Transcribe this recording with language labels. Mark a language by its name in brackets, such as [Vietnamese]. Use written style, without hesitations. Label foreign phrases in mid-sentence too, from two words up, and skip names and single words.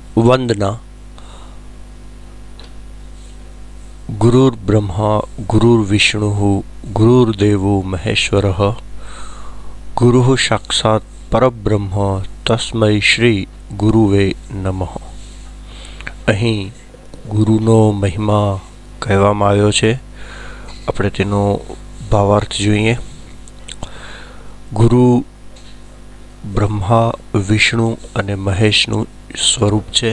[Sanskrit] वंदना। गुरुर्ब्रह्मा गुरुर्विष्णुः गुरुर्देवो महेश्वरः गुरुः साक्षात् परब्रह्म तस्मै श्री गुरुवे नमः। [Gujarati] અહીં ગુરુનો મહિમા કહેવામાં આવ્યો છે, આપણે તેનો ભાવાર્થ જોઈએ। ગુરુ બ્રહ્મા વિષ્ણુ અને મહેશનું સ્વરૂપ છે।